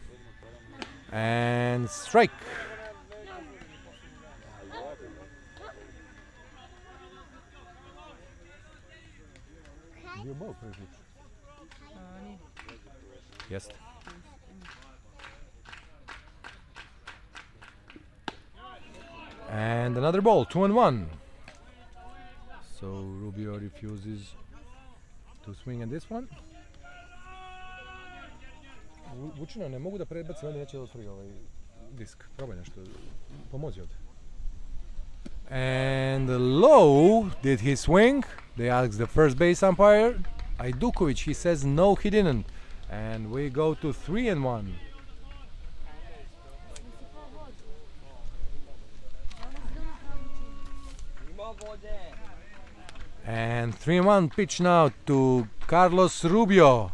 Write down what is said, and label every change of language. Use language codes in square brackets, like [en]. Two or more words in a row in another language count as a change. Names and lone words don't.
[en] And strike. Yes. And another ball, 2-1. So Rubio refuses to swing at this one. [bs] Vučino, ne mogu da prebacim, ovdje neće da otvori ovaj disk. Probaj nešto, pomozi ovdje. [en] And low, did he swing? They ask the first base umpire, Ajdukovic. He says no, he didn't. And we go to 3-1. And 3-1 pitch now to Carlos Rubio.